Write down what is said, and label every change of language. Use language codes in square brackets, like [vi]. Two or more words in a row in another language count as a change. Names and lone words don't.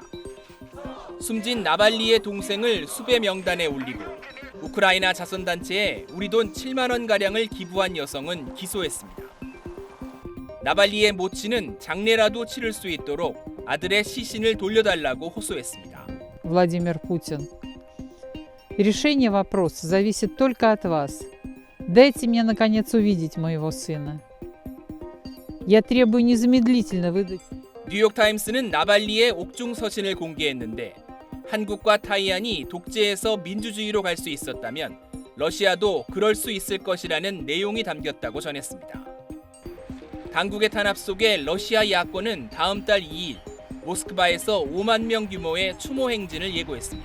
[ko] 숨진 나발리의 동생을 수배 명단에 올리고 우크라이나 자선단체에 우리 돈 7만 원가량을 기부한 여성은 기소했습니다. 나발리의 모친은 장례라도 치를 수 있도록 아들의 시신을 돌려달라고 호소했습니다. [ru] Владимир Путин, решение вопроса зависит только от вас. Дайте мне, наконец, увидеть моего сына. Я требую незамедлительно выдать. [ko] 뉴욕타임스는 나발리의 옥중 서신을 공개했는데 한국과 타이완이 독재에서 민주주의로 갈 수 있었다면 러시아도 그럴 수 있을 것이라는 내용이 담겼다고 전했습니다. 당국의 탄압 속에 러시아 야권은 다음 달 2일 모스크바에서 5만 명 규모의 추모 행진을 예고했습니다.